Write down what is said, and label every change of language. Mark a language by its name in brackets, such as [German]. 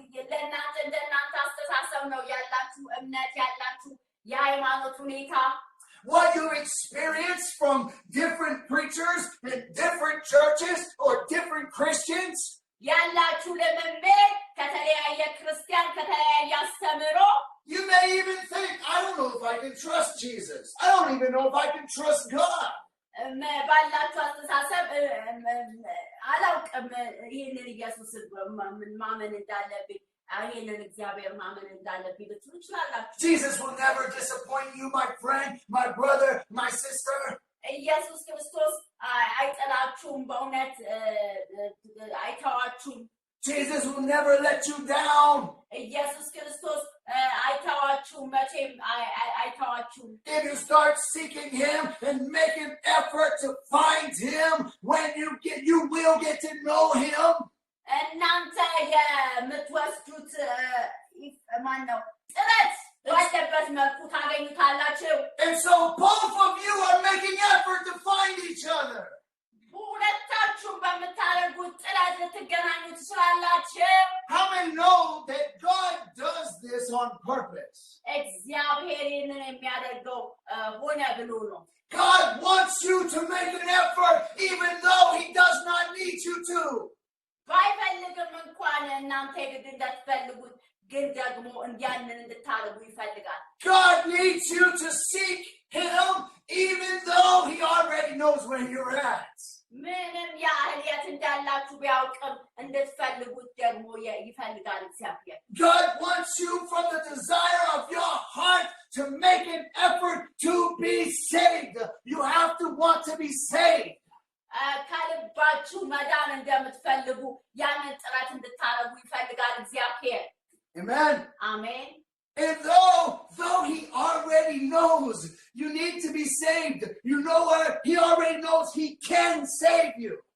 [Amharic] ለእናንተ እንደናንተ አስተሳሰብ ነው ያላችሁ እምነት ያላችሁ የሃይማኖት ሁኔታ [English] what you experience from different preachers in different churches or different Christians. [Amharic] ያላችሁ ልምምድ ከተለያየ ክርስቲያን ከተለያየ አስተምሮ [English] You may even think, I don't know if I can trust Jesus. I don't even know if I can trust God. [Amharic] ባላችሁ አስተሳሰብ አላውቅም ይህንን ኢየሱስ ማመን እንዳለብኝ ይህንን እግዚአብሔር ማመን እንዳለብኝ ልትሉ ትችላላችሁ [English] Jesus will never disappoint you, my friend, my brother, my sister. [Amharic] ኢየሱስ ክርስቶስ አይጠላችሁም በእውነት አይተዋችሁም [English] Jesus will never let you down. [Amharic] ኢየሱስ ክርስቶስ አይተዋችሁም መቼም አይተዋችሁም [English] If you start seeking him and make an effort to find him, when you will get to know him. [Amharic] እናንተ የምትወስዱት ማን ነው ጥረት ባለበት መልኩ ታገኙታላችሁ [English] And so both of you are making effort to find each other. [Amharic] ሁለታችሁም በምታደርጉት ጥረት ልትገናኙ ትችላላችሁ [English] How many know that God does this on purpose? [Amharic] እግዚአብሔር ይህንን የሚያደርገው ሆነ ብሎ ነው [English] God wants you to make an effort even though he does not need you to. [Amharic] ባይፈልግም እንኳን እናንተ ግድ እንዳትፈልጉት ግን ደግሞ ያንን እንድታደርጉ ይፈልጋል [English] God needs you to seek him even though he already knows where you're at. [Amharic] ምንም ያህል የት እንዳላችሁ ቢያውቅም እንድትፈልጉት ደግሞ ይፈልጋል እግዚአብሔር። [English] God wants you from the desire of your heart to make an effort to be saved. You have to want to be saved. [Amharic] ከልባችሁ መዳን እንደምትፈልጉ ያንን ጥረት እንድታረጉ ይፈልጋል እግዚአብሔር። [English] Amen. Amen. And though he already knows you need to be saved, you know what? He already knows he can save you.